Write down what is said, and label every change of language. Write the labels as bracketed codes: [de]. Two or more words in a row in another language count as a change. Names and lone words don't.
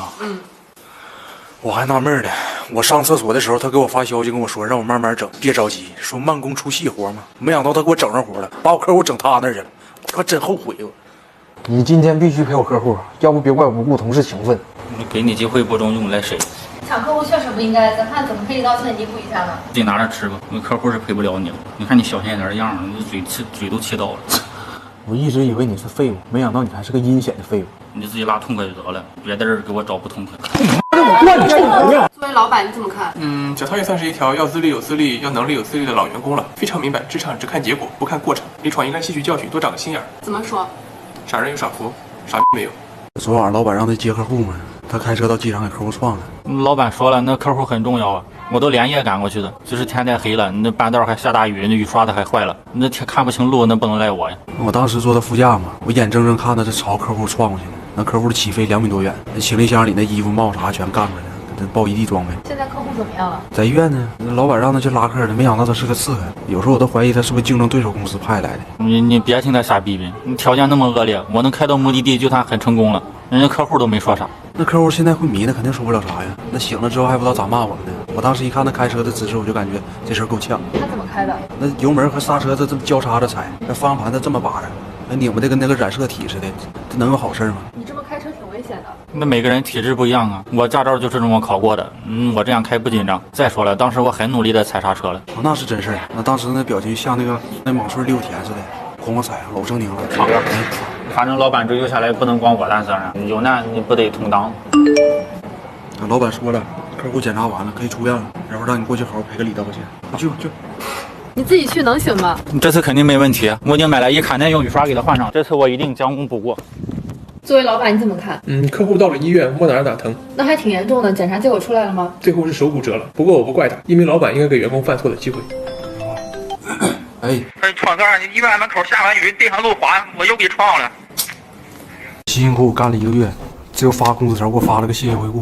[zh] 我還納悶呢，我上廁所的時候，他給我發消息跟我說，讓我慢慢整，別着急，說慢工出細活嘛。沒想到他給我整上活了，把我客戶整他那兒去了，我真後悔我。你今天必須陪我客戶，要不別怪我不顧同事情分。給你機會不中用來誰？搶客戶確實不應該，咱看怎麼可以道歉彌補一下呢？自己拿着吃吧，那客戶是陪不了你了。你看你小心一點的樣，你嘴都氣到了。我一直以為你是廢物，沒想到你還是個陰險的廢物。你自己拉痛快就得了，別在這兒給我找不痛快。作為老闆，你怎麼看？小濤也算是一條要資歷有資歷，要能力有資歷的老員工了，非常明白職場只看結果不看過程，離廠應該吸取教訓，多長個心眼。怎麼說？傻人有傻福，傻沒有。昨晚老闆讓他接客戶嘛，他開車到機場給客戶撞了。老闆說了，那客戶很重要啊，我都連夜趕過去的，就是天太黑了，那半道還下大雨，那雨刷子還壞了，那天看不清路，那不能賴我呀。我當時坐在副駕嘛，我眼睜睜看着這朝客戶撞過去了，那客戶的起飛2米多遠，那行李箱裡那衣服帽啥全幹出來了，這爆一地裝備。現在客戶怎麼樣了？在醫院呢，那老闆讓他去拉客的，沒想到他是個刺客，有時候我都懷疑他是不是競爭對手公司派來的。你別聽他瞎逼逼，你條件那麼惡劣，我能開到目的地就算很成功了，人家客戶都沒說啥。那客戶現在昏迷呢，肯定說不了啥呀。那醒了之後還不知道咋罵我們呢。我當時一看他開車的姿勢，我就感覺這事兒夠嗆。他怎麼開的？那油門和剎車他這麼交叉着踩，那方向盤他這麼把着，那擰巴的跟那個染色體似的，這能有好事嗎？你這麼開車挺危險的。那每個人體質不一樣啊，我駕照就是這麼考過的，我這樣開不緊張。再說了，當時我很努力的踩剎車了。那是真事兒。那當時那表情像那莽村6天似的，哐哐踩，老狰狞了。好了，反正老闆追究下來不能光我擔責任，有難你不得同當。老闆說了，客戶檢查完了可以出院了，然後讓你過去好好賠個禮道歉。你去吧，去。你自己去能行嗎？這次肯定沒問題，我已經買了1卡耐用雨刷給他換上，這次我一定將功補過。作为老板你怎么看？客户到了医院摸哪儿疼，那还挺严重的，检查结果出来了吗？最后是手骨折了。不过我不怪他，一名老板应该给员工犯错的机会。哎，闯这儿，你医院门口下完雨，地上路滑，我又给撞了。辛辛苦苦干了1个月，只有发工资条给我发了个谢谢回顾。